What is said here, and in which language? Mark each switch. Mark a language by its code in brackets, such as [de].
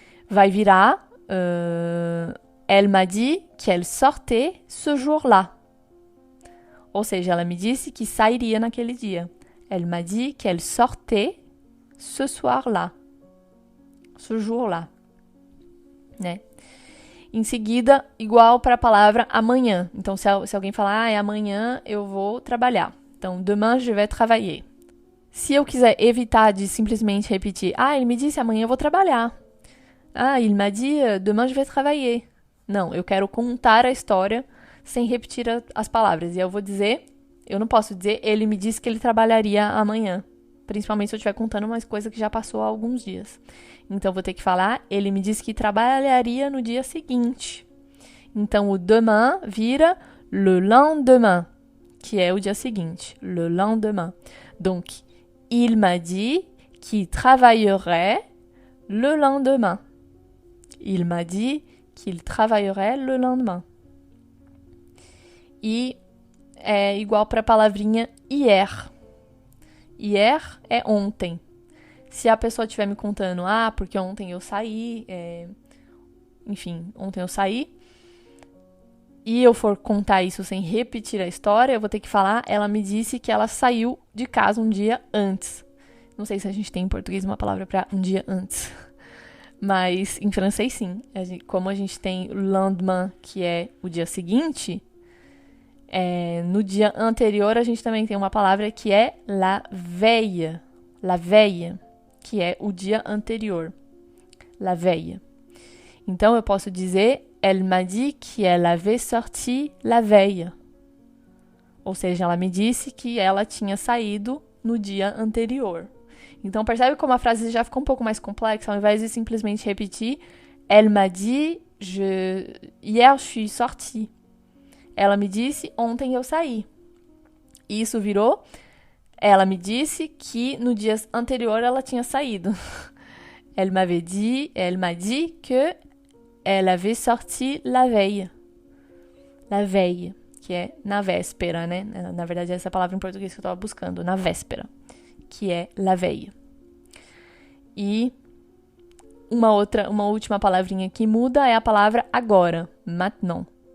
[pt] Vai virar, [fr] elle m'a dit qu'elle sortait ce jour-là. [pt] Ou seja, ela me disse que sairia naquele dia. [fr] Elle m'a dit qu'elle sortait ce soir-là. Ce jour-là. [pt] Né? Em seguida, igual para a palavra amanhã. Então, se alguém falar, amanhã eu vou trabalhar. Então, [fr] demain je vais travailler. [pt] Se eu quiser evitar de simplesmente repetir, ele me disse amanhã eu vou trabalhar. [fr] Il m'a dit demain je vais travailler. [pt] Não, eu quero contar a história sem repetir as palavras. E eu vou dizer, eu não posso dizer, ele me disse que ele trabalharia amanhã. Principalmente se eu estiver contando uma coisa que já passou há alguns dias. Então, eu vou ter que falar, ele me disse que trabalharia no dia seguinte. Então, o demain vira le lendemain, que é o dia seguinte. [fr] Le lendemain. Donc, il m'a dit qu'il travaillerait le lendemain. Il m'a dit qu'il travaillerait le lendemain. [pt] E é igual para a palavrinha hier. Hier é ontem. Se a pessoa estiver me contando, porque ontem eu saí, enfim, ontem eu saí, e eu for contar isso sem repetir a história, eu vou ter que falar, ela me disse que ela saiu de casa um dia antes. Não sei se a gente tem em português uma palavra para um dia antes, mas em francês sim. Como a gente tem o lendemain, que é o dia seguinte, no dia anterior a gente também tem uma palavra que é la veille. La veille, que é o dia anterior. La veille. Então, eu posso dizer, [fr] elle m'a dit qu'elle avait sorti la veille. [pt] Ou seja, ela me disse que ela tinha saído no dia anterior. Então, percebe como a frase já ficou um pouco mais complexa? Ao invés de simplesmente repetir, [fr] elle m'a dit, hier je suis sortie. [pt] Ela me disse, ontem eu saí. E isso virou, ela me disse que no dia anterior ela tinha saído. [fr] Elle m'a dit que elle avait sorti la veille. [pt] La veille, que é na véspera, né? Na verdade, essa é a palavra em português que eu estava buscando, na véspera, que é la veille. E uma última palavrinha que muda é a palavra agora, maintenant.